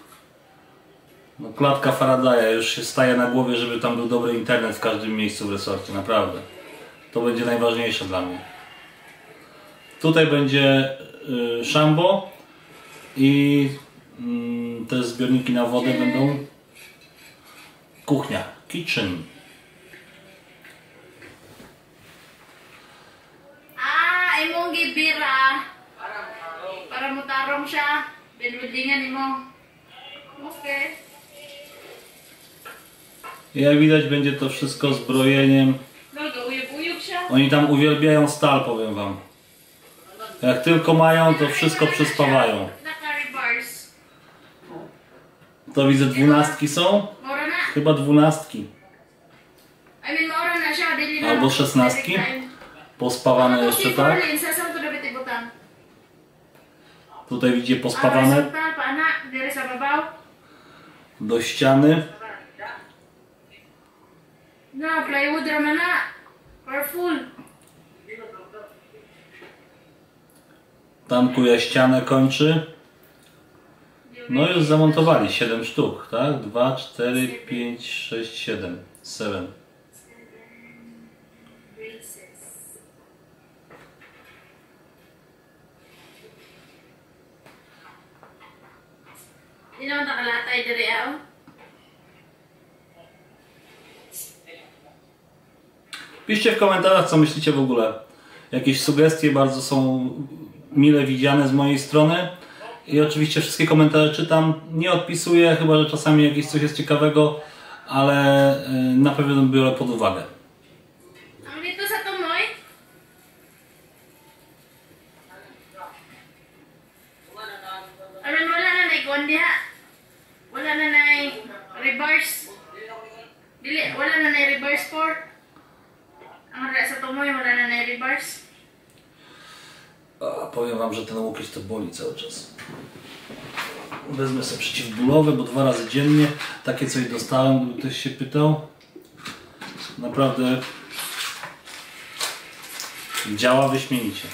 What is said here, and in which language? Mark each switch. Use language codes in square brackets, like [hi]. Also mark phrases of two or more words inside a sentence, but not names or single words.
[pl] No, klatka Faradaya, już się staje na głowie, żeby tam był dobry internet w każdym miejscu w resorcie, naprawdę. To będzie najważniejsze dla mnie. Tutaj będzie szambo i te zbiorniki na wodę będą kuchnia, kitchen. [ceb] Imong gibira para mutarong siya, binwidingan mo. Okay. [pl] Jak widać, będzie to wszystko zbrojeniem. Oni tam uwielbiają stal, powiem wam. Jak tylko mają, to wszystko przyspawają. To widzę, 12 są? Chyba 12. Albo 16. Pospawane jeszcze tak. Tutaj widzicie pospawane. Do ściany. No, plywood ramana. Powerful. Tam kuja ścianę kończy. No już zamontowali 7 sztuk, tak? 2, 4, 5, 6, 7. 7. [ceb] Hindi naman nakalatay diri ako. [pl] Piszcie w komentarzach, co myślicie w ogóle. Jakieś sugestie bardzo są mile widziane z mojej strony. I oczywiście wszystkie komentarze czytam. Nie odpisuję, chyba że czasami jakieś coś jest ciekawego, ale na pewno biorę pod uwagę. [ceb] Ang dito sa tumoy? Alam, wala na naikuan diha. Wala na na reverse. Dili, wala na na reverse for. Ang ra sa tumoy, wala na na reverse. [pl] A, powiem wam, że ten łokieć to boli cały czas. Wezmę sobie przeciwbólowe, bo 2 razy dziennie takie coś dostałem, gdyby ktoś się pytał. Naprawdę działa wyśmienicie.